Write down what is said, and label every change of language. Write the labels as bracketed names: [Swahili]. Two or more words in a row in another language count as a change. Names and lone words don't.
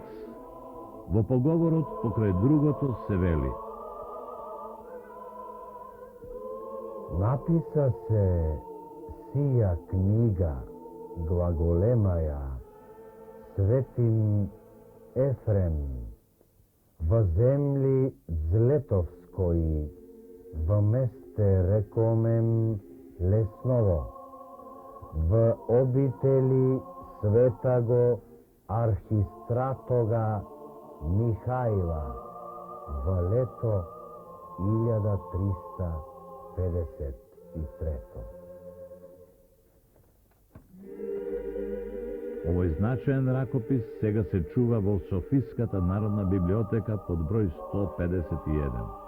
[Macedonian] Во поговорот покрај другото се вели: [Church Slavic] Написа се сија книга глаголемаја Светим Ефрем во земли Злетовскои, во месте рекомен Лесново, в обители светаго архистратога Михаила во лето 1353. [Macedonian] Овој значаен ракопис сега се чува во Софиската народна библиотека под број 151.